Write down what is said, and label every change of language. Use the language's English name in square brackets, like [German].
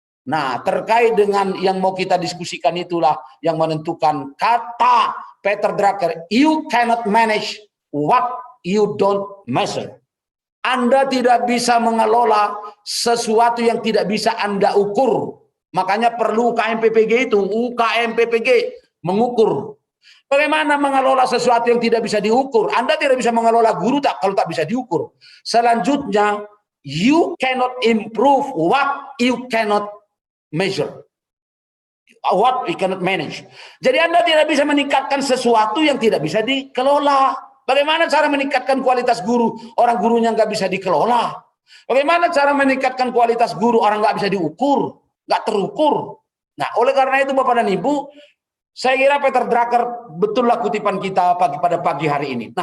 [Indonesian] Nah, terkait dengan yang mau kita diskusikan itulah yang menentukan kata Peter Drucker, [English] you cannot manage what you don't measure. [Indonesian] Anda tidak bisa mengelola sesuatu yang tidak bisa Anda ukur. Makanya perlu UKM PPG itu, UKM PPG mengukur. Bagaimana mengelola sesuatu yang tidak bisa diukur? Anda tidak bisa mengelola guru kalau tak bisa diukur. [English] Selanjutnya, you cannot improve what you cannot measure. What you cannot manage. [Indonesian] Jadi Anda tidak bisa meningkatkan sesuatu yang tidak bisa dikelola. Bagaimana cara meningkatkan kualitas guru? Orang gurunya nggak bisa dikelola. Bagaimana cara meningkatkan kualitas guru? Orang nggak bisa diukur. Nggak terukur. Nah, oleh karena itu Bapak dan Ibu, saya kira Peter Drucker betullah kutipan kita pada pagi hari ini.